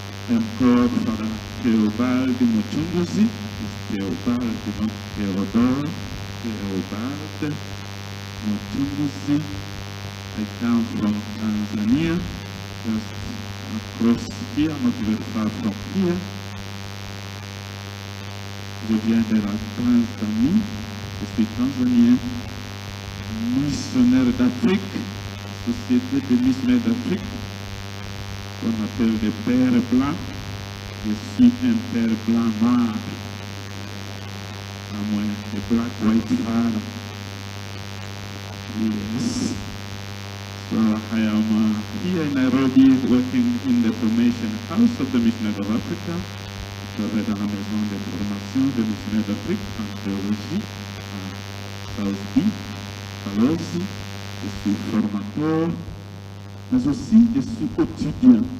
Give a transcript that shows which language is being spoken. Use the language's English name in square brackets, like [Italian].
[English] I am called Father Theobald Muchunguzi, Theobald, not Theodore, Theobald Muchunguzi. I come from Tanzania, just across here, not very far from here. [French] Je viens de la Tanzanie, je suis tanzanien, missionnaire d'Afrique, société de missionnaires d'Afrique, qu'on appelle des pères blancs. Je suis un père blanc noir, à moins de [English] black white father. Yes. So I am here in Nairobi working in the Formation House of the Missionaries of Africa. [French] Je travaille dans la maison de formation des missionnaires d'Afrique en théologie à South B, alors je suis formateur, mais aussi je suis étudiant.